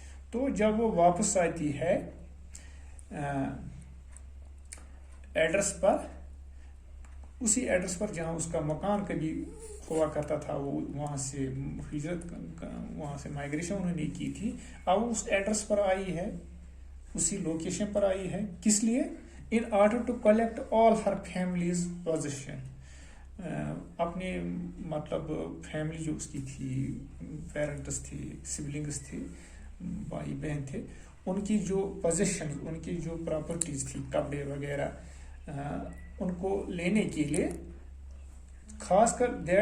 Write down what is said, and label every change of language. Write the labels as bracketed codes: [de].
[ur] تو جب وہ واپس آتی ہے ایڈریس پر، اسی ایڈریس پر جہاں اس کا مکان کبھی ہوا کرتا تھا، وہ وہاں سے ہجرت، وہاں سے مائگریشن انہوں نے کی تھی، اب اس ایڈریس پر آئی ہے، اسی لوکیشن پر آئی ہے. کس لیے؟ [en] in order to collect all her family's possession. [ur] اپنے مطلب فیملی جو اس کی تھی، پیرنٹس تھے، سبلنگس تھے، بھائی بہن تھے، ان کی جو پوزیشن، ان کی جو پراپرٹیز تھی، کپڑے وغیرہ، ان کو لینے کے لیے، خاص کر